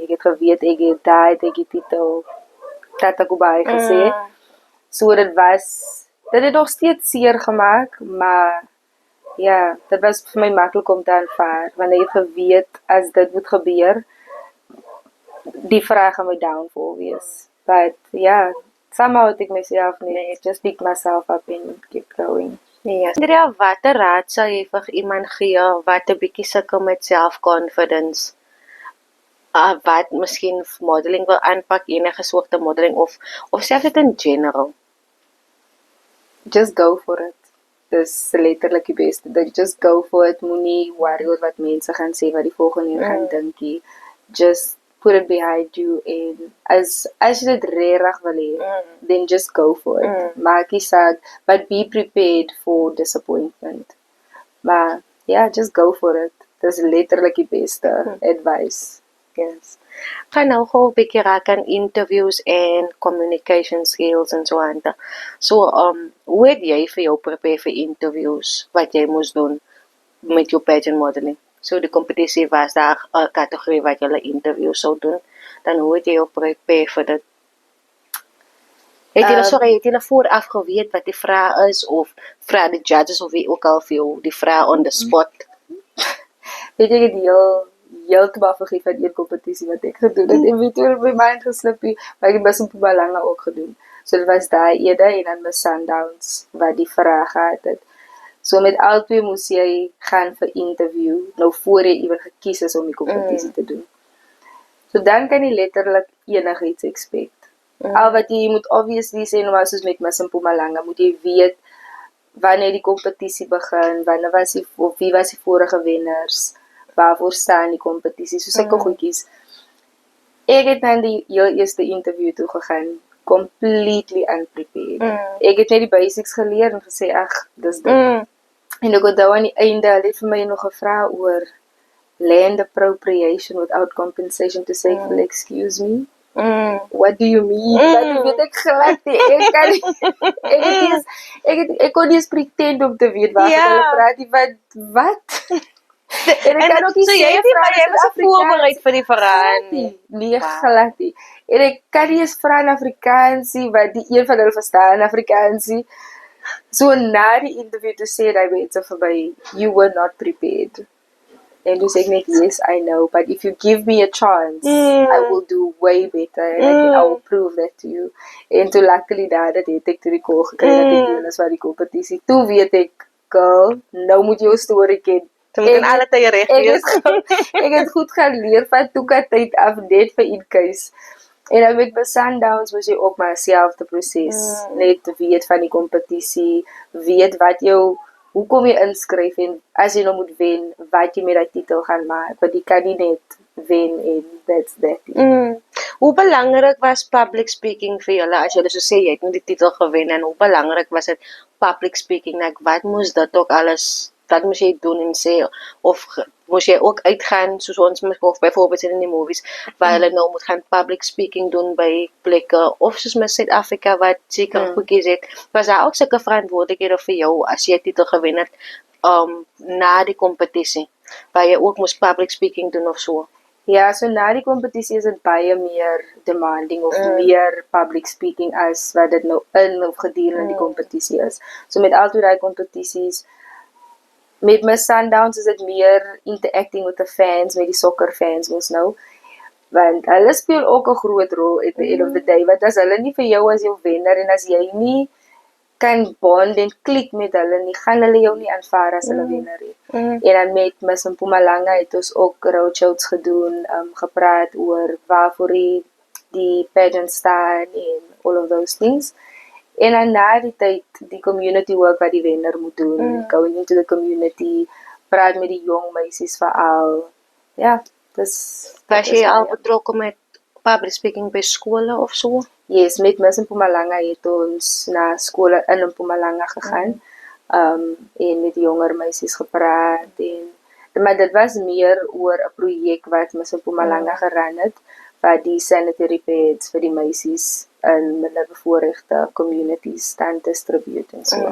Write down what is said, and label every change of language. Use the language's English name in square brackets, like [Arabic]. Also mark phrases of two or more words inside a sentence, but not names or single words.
[Afrikaans] Ek het geweet ek het die titel Tata Kubai gesê. So dit het nog steeds seer gemaak, maar ja, dit was vir my maklik om te aanvaar, want ek het geweet as dit moet gebeur, die vraag gaan my downfall wees. [English] But yeah, somehow [Afrikaans] het ek myself net [English] just pick myself up and keep going. [Afrikaans] Ja. Andrea, watter raad sal jy vir iemand gee wat 'n bietjie sukkel met self-confidence? Wat miskien modeling wil aanpak, enige soorte modeling of selfs dit [English] in general? Just go for it. [Afrikaans] Dis letterlik die beste. [English] Just go for it. [Afrikaans] Moenie worry oor wat mense gaan sê, wat die volgende een gaan dink nie. [English] Just put it behind you [Afrikaans] en as jy dit regtig wil hê, [English] then just go for it. [Afrikaans] Maak nie saak, [English] but be prepared for disappointment. [Afrikaans] Maar ja, [English] just go for it. [Afrikaans] Dis letterlik die beste advice. Yes. Gaan nou gou 'n bietjie raak aan interviews en [English] communication skills [Afrikaans] en so aan. So, hoe het jy vir jou prepare vir interviews wat jy moes doen met jou pageant modeling? So die kompetisie was daar 'n kategorie wat jy interviews sou doen. Dan hoe het jy jou prepare vir dit? Het jy vooraf geweet wat die vraag is of vra die judges of wie ook al vir jou die vraag [English] on the spot? [Afrikaans] Weet jy, ek het heeltemal vergeet van die kompetisie wat ek gedoen het. En weet jy, my mind geslip, maar ek het best op Mpumalanga ook gedoen. So dit was daai ede en dan my Sundowns wat die vraag gehad het. So met al twee moes jy gaan vir interview, nou voor jy ewen gekies is om die kompetisie te doen. So dan kan jy letterlik enigiets expect. Al wat jy moet obviously sê, nou soos met Miss Mpumalanga, moet jy weet wanneer die kompetisie begin, wanneer was die, of wie was die vorige wenners, waarvoor staan die kompetisie, so sulke goedjies. Ek het dan die heel eerste interview toe gegaan, [English] completely unprepared. [Afrikaans] Ek het net die basics geleer en gesê, ag, dis dit. En ek onthou aan die einde, hulle het vir my nog gevra oor [English] land appropriation without compensation to say, excuse me. What do you mean? [Afrikaans] Dat weet ek glad nie. Ek kon nie eens pretend om te weet waar hulle praat nie, wat? En ek kan ook nie so sê, jy was voorbereid vir die verhaal nie. Nee, glad nie. En ek kan nie eens vra in Afrikaans nie, wat die een van hulle verstaan in Afrikaans nie. So na die interview toe sê die mense vir my, [English] you were not prepared. [Afrikaans] En toe sê ek net, [English] yes, I know, but if you give me a chance, I will do way better, and I will prove that to you. [Afrikaans] En toe luckily daar het ek toe die call gekry, dat ek deel is van die kompetisie. Toe weet ek, girl, nou moet jou story ken. Jy moet in alle tye reg wees. Ek het goed gaan leer van toeka tyd af, net vir [English] in case. [Afrikaans] En dan met my Sundowns was jy ook maar selfde proses. Net weet van die kompetisie, weet wat jou, hoekom jy inskryf en as jy nou moet wen, wat jy met die titel gaan maak, want jy kan nie net wen en [English] that's that. [Afrikaans] Hoe belangrik was [English] public speaking [Afrikaans] vir julle, as julle so sê, jy het nie die titel gewen, en hoe belangrik was dit [English] public speaking, [Afrikaans] like, wat moes dit ook alles, wat moes jy doen en sê, of moes jy ook uitgaan, soos ons of byvoorbeeld in die movies, waar hulle nou moet gaan [English] public speaking [Afrikaans] doen by plekke, of soos met Suid-Afrika, wat seker goedjies het, was daar ook sulke verantwoordelikhede vir jou, as jy titel gewen het, na die kompetisie, waar jy ook moes [English] public speaking [Afrikaans] doen of so? Ja, so na die kompetisie is dit baie meer demanding of meer [English] public speaking [Afrikaans] as wat dit nou in of gedurende die kompetisie is. So met al die kompetisies, met my Sundowns is dit meer [English] interacting with the fans, [Afrikaans] met die soccer fans mos nou, want hulle speel ook 'n groot rol [English] at the end of the day, [Afrikaans] want as hulle nie vir jou as jou wenner, en as jy nie kan bond en klik met hulle nie, gaan hulle jou nie aanvaar as hulle wenner het. En dan met Miss Mpumalanga het ons ook roadshows gedoen, gepraat oor waarvoor die pageant staan en [English] all of those things. [Afrikaans] En dan na die tyd, die [English] community work [Afrikaans] wat die wenner moet doen, [English] going into the community, [Afrikaans] praat met die jong meisies veral. Ja, dis... Was jy al betrokken met [English] public speaking [Afrikaans] by skole of so? Yes, met Miss Mpumalanga het ons na skole in Mpumalanga gegaan, en met jonger meisies gepraat, maar dit was meer oor 'n projek wat Miss Mpumalanga geran het, wat die [English] sanitary pads [Afrikaans] vir die meisies in minderbevoorregte communities dan distribute en so.